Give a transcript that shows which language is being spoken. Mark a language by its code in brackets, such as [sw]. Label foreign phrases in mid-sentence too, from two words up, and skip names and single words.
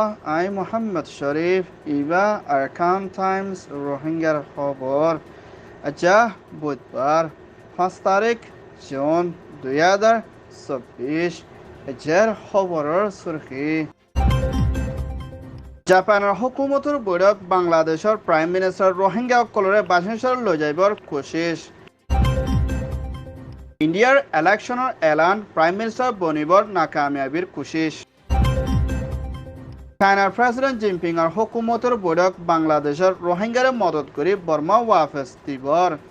[rhg] আই মোহাম্মদ শরীফ ইবা আরকান টাইমস রোহিঙ্গার খবর। আচ্ছা, বুধবার 5 তারিখ জুন 2024 এর খবরের সুরখি। জাপানের হুকুমতৰ বৈঠক বাংলাদেশৰ প্ৰাইম মিনিষ্টাৰ ৰোহিংগা সকলৰে বাসিন্দাৰ লৈ যাবৰ কোচিছ। ইণ্ডিয়াৰ ইলেকশ্যনৰ এলান প্ৰাইম মিনিষ্টাৰ বনিবৰ নাকামিয়াবিৰ কোচিছ। চাইনাৰ প্ৰেসিডেন্ট জিনপিঙৰ হুকুমতৰ বৈঠক বাংলাদেশৰ ৰোহিংগাৰে মদত কৰি বৰ্মা ৱাফেজ দিবৰ।